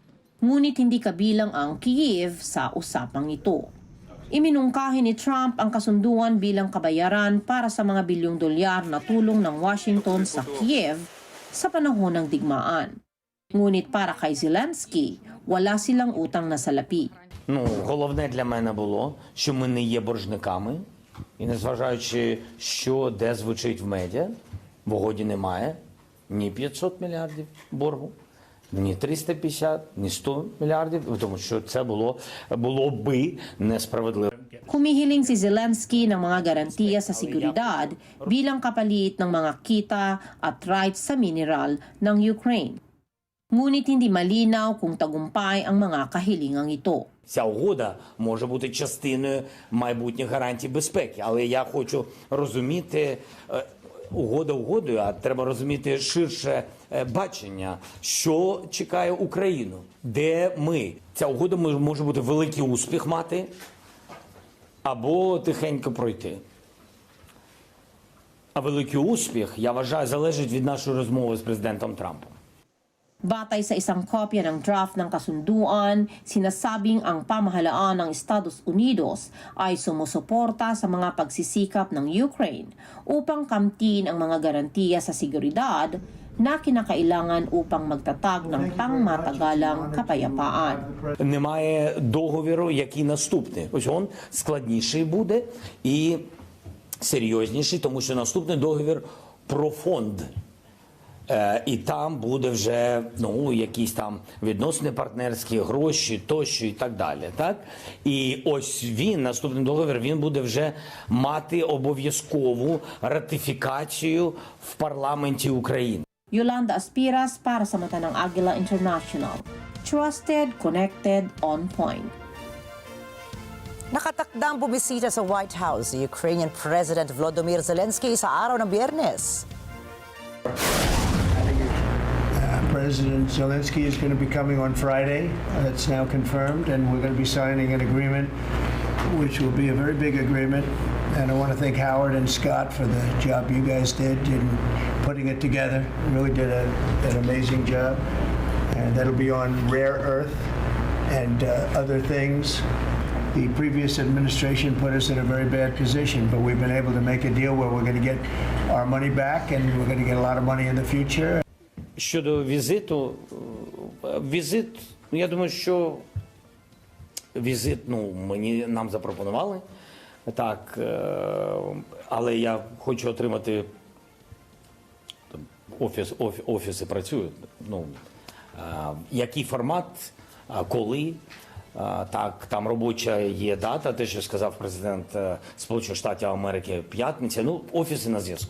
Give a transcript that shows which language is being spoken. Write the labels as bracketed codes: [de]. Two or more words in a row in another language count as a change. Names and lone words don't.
[tl] Ngunit hindi kabilang ang Kyiv sa usapang ito. Iminungkahi ni Trump ang kasunduan bilang kabayaran para sa mga bilyong dolyar na tulong ng Washington sa Kyiv sa panahon ng digmaan. Ngunit para kay Zelensky, wala silang utang na salapi. [uk] Головне для мене було, що ми не є боржниками. І незважаючи, що де звучить в медіа, в угоді немає ні 500 мільярдів боргу, ні 350, ні 100 мільярдів, тому що це було би несправедливо. [tl] Humihiling si Zelensky ng mga garantiya sa seguridad bilang kapalit ng mga kita at rights sa mineral ng Ukraine. Ngunit hindi malinaw kung tagumpay ang mga kahilingang ito. [uk] Ця угода може бути частиною майбутніх гарантій безпеки, але я хочу розуміти, угода угодою, а треба розуміти ширше бачення, що чекає Україну, де ми. Ця угода може бути великий успіх мати, або тихенько пройти. А великий успіх, я вважаю, залежить від нашої розмови з президентом Трампом. [tl] Batay sa isang kopya ng draft ng kasunduan, sinasabing ang pamahalaan ng Estados Unidos ay sumusuporta sa mga pagsisikap ng Ukraine upang kamtin ang mga garantiya sa seguridad na kinakailangan upang magtatag ng pangmatagalang kapayapaan. [uk] Немає договіру, який наступний. Ось він складніший буде і серйозніший, тому що наступний договір про фонд. І там буде вже якісь там відносини партнерські, гроші, тощо і так далі. Так? І ось він, наступний договір, він буде вже мати обов'язкову ратифікацію в парламенті України. [tl] Yolanda Aspiras para sa mata ng Agila International. [en] Trusted, connected, on point. [tl] Nakatakdang bumisita sa White House si Ukrainian President Volodymyr Zelensky sa araw ng Biyernes. [en] President Zelensky is going to be coming on Friday. That's now confirmed, and we're going to be signing an agreement, which will be a very big agreement. And I want to thank Howard and Scott for the job you guys did in putting it together. You really did an amazing job. And that'll be on rare earth and other things. The previous administration put us in a very bad position, but we've been able to make a deal where we're going to get our money back, and we're going to get a lot of money in the future. [uk] Щодо візиту, я думаю, що візит, нам запропонували, так, але я хочу отримати, офіси працюють, який формат, коли, так, там робоча є дата, те, що сказав президент Сполучених Штатів Америки, п'ятниця, офіси на зв'язку.